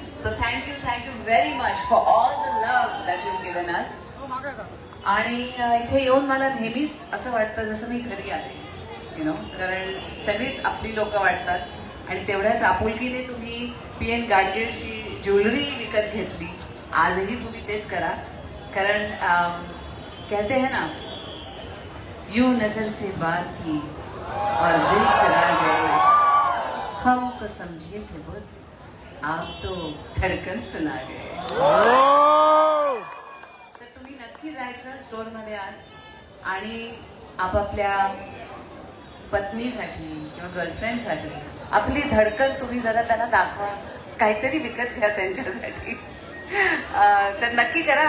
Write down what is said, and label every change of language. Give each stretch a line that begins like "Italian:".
English: So thank you very much for all the love that you given us.
Marathi: आणि इथे येऊन मला नेहमीच असं वाटतं जसं मी घरी आले. कारण सगळीच आपली लोक वाटतात आणि तेवढ्याच आपुलकीने तुम्ही PN गाडगीळची ज्वेलरी विकत घेतली. आजही तुम्ही तेच करा, कारण
Hindi: कहते हैं ना, यूं नजर से बात की और दिल चला गए, हमको समझे थे बुद्ध, आप तो धडकन सुना गए.
Marathi: तर तुम्ही नक्की जायचं स्टोअरमध्ये आज आणि आपापल्या पत्नीसाठी किंवा गर्लफ्रेंडसाठी आपली धडकन तुम्ही जरा त्यांना दाखवा, काहीतरी विकत घ्या त्यांच्यासाठी. तर नक्की करा.